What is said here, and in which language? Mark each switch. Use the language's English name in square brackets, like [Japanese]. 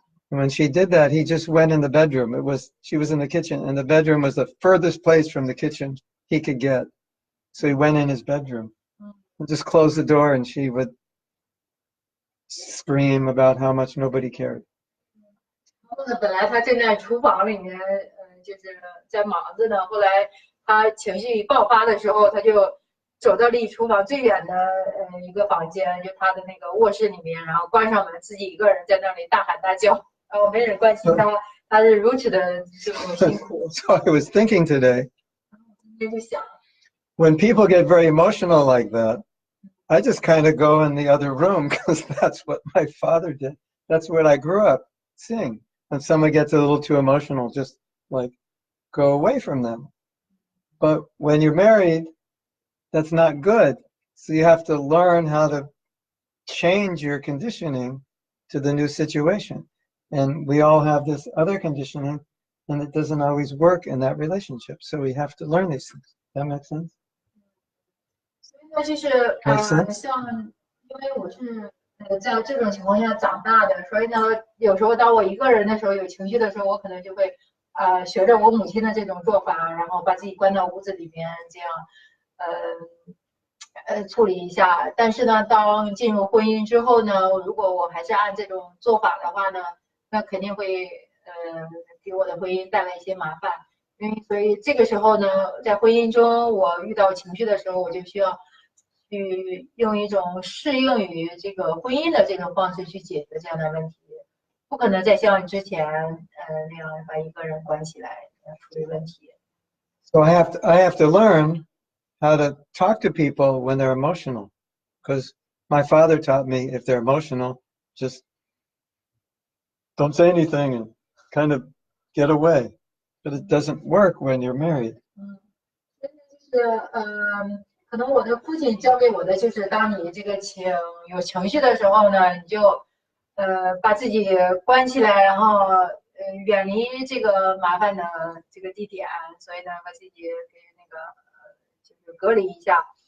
[English] And when she did that, he just went in the bedroom. She was in the kitchen, and the bedroom was the furthest place from the kitchen he could get. So he went in his bedroom and just closed the door, and she would scream about how much nobody cared. [Chinese] 本来他正在厨房里面，就是在忙着呢。后来他情绪爆发的时候，他就走到离厨房最远的一个房间，就他的那个卧室里面，然后关上门，自己一个人在那里大喊大叫，然后没人关心他，他是如此的这种辛苦。 [English] So I was thinking today, [Chinese] 今天就想， [English] when people get very emotional like that, I just kind of go in the other room because that's what my father did. That's what I grew up seeing. When someone gets a little too emotional, just like go away from them. But when you're married, that's not good. So you have to learn how to change your conditioning to the new situation. And we all have this other conditioning, and it doesn't always work in that relationship. So we have to learn these things. That makes sense? [Chinese] 那就是像因为我是在这种情况下长大的，所以呢，有时候当我一个人的时候有情绪的时候，我可能就会学着我母亲的这种做法，然后把自己关到屋子里面，这样处理一下。但是呢，当进入婚姻之后呢，如果我还是按这种做法的话呢，那肯定会给我的婚姻带来一些麻烦。所以这个时候呢，在婚姻中我遇到情绪的时候，我就需要去用一种适应于这个婚姻的这种方式去解决这样的问题，不可能再像之前那样把一个人关起来处理问题。 [English] So I have to learn how to talk to people when they're emotional, because my father taught me if they're emotional, just don't say anything and kind of get away. But it doesn't work when you're married. [Chinese] 就是可能我的父亲教给我的就是，当你这个有情绪的时候呢，你就把自己关起来，然后远离这个麻烦的这个地点，所以呢，把自己给那个就是隔离一下。